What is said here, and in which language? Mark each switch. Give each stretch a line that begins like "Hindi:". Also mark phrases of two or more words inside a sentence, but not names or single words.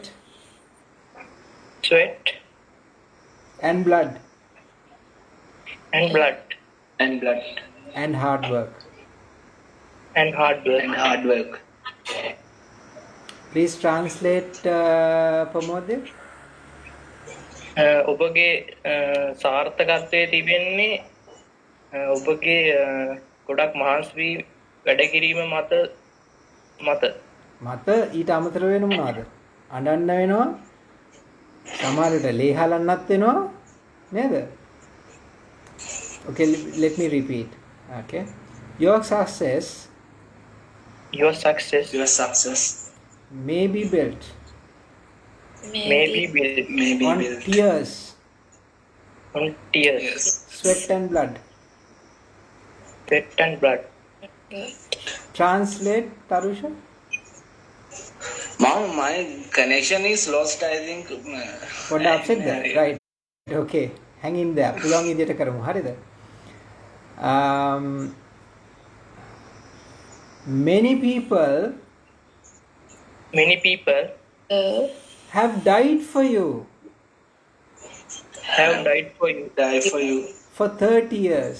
English: sweat, and blood, and blood, and hard work. and hard work. Please translate Pramodya.
Sinhala: ඔබගේ සාර්ථකත්වයේ තිබෙන්නේ ඔබගේ ගොඩක් මහන්සි වී වැඩ කිරීම මත මත ඊට අමතර වෙන මොනවද? අඬන්න වෙනවා. සමහරවිට ලේ හලන්නත් වෙනවා. නේද?
English: Okay, let me repeat. Okay. Your success your success may be built may be built on tears, on tears, sweat and blood. sweat and blood. Translate Tarusha. Mom, my connection is lost, I think. What upset there? Right. Okay. Hang in there.
Sinhala: පුලුවන් විදියට කරමු. හරිද?
English: Many people have died for you have died for you Die for you for 30 years.